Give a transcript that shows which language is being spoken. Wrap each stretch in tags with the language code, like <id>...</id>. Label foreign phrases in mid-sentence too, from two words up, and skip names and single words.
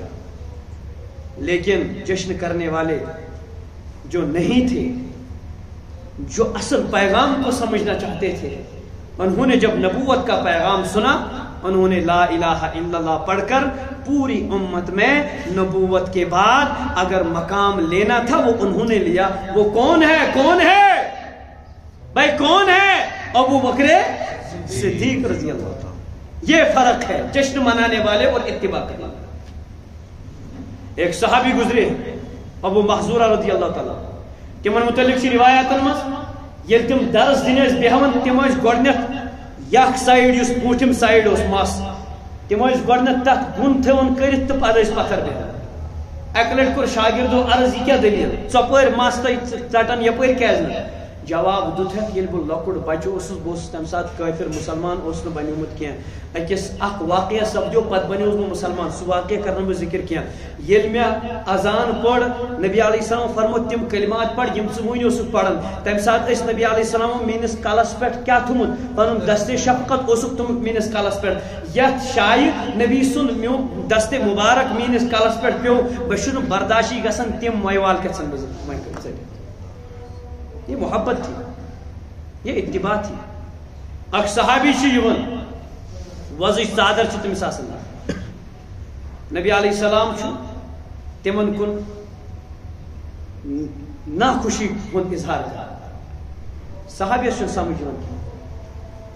<ur>لیکن جشن کرنے والے جو نہیں تھے، جو اصل پیغام کو سمجھنا چاہتے تھے، انہوں نے جب نبوت کا پیغام سنا، انہوں نے</ur> <ar>لا الہ الا اللہ</ar> <ur>پڑھ کر پوری امت میں نبوت کے بعد اگر مقام لینا تھا وہ انہوں نے لیا. وہ کون ہے؟ کون ہے بھائی؟ کون ہے؟ ابو بکر صدیق رضی اللہ تعالیٰ. یہ فرق ہے جشن منانے والے اور اتباع کرنے والے. ایک صحابی گزرے ابو محذورہ رضی اللہ تعالیٰ،</ur> <ks>تمن متعلق روایاتن مز یہ تم درس دن بیہون، تم گۄڈنیتھ یک سائڈ اس بوٹم سائڈ اس مس، تم گۄڈنیتھ تک گن تھون کرت تو پتہ پتھر بیہن. اکہ لٹ کور شاگردو عرض یہ کیا دلیل، ژپٲرۍ مس تُہۍ ژٹان یپٲرۍ کیازِ نہٕ؟ جواب دتھک یل بہ لۄکُٹ بچہ اوسُس، بہٕ اوسُس تمہِ ساتہٕ کٲفر مسلمان اوسُس نہٕ بنیومُت کینٛہہ. أکِس اکھ واقعہ سپدیو پتہٕ بنیوس بہٕ مسلمان، سُہ واقعہ کرنہٕ بہٕ ذکر کینٛہہ. ییٚلہِ مےٚ اذان پٔر، نبی علیہ السلام فرمو تِم کلمات پڑھ یِم ژٕ وٕنۍ اوسُکھ پران. تمہِ ساتہٕ ٲسۍ نبی علیہ السلام میٲنِس کلس پٮ۪ٹھ کیٛاہ تھوٚمُت؟ پنُن دستِ شفقت اوسُکھ تھوٚمُت میٲنِس کلس پٮ۪ٹھ. یتھ جایہِ نبی سُنٛد میون دستِ مبارک میٲنِس کلس پٮ۪ٹھ پیوٚو، بہٕ چھُنہٕ برداشی گژھان تِم مویوال کھژن بہٕ وۄنۍ ژٔٹِتھ.</ks> <ur>یہ محبت تھی، یہ اتباع تھی.</ur> <ks>اکھ صحابی چھ یوان، وزٕچ ژادر چھ تٔمِس آسان، نبی علیہ السلام چھ تمن کن ناخوشی ہند اظہار کران. صحابیس چھ سمجھ یوان کینٛہہ.</ks>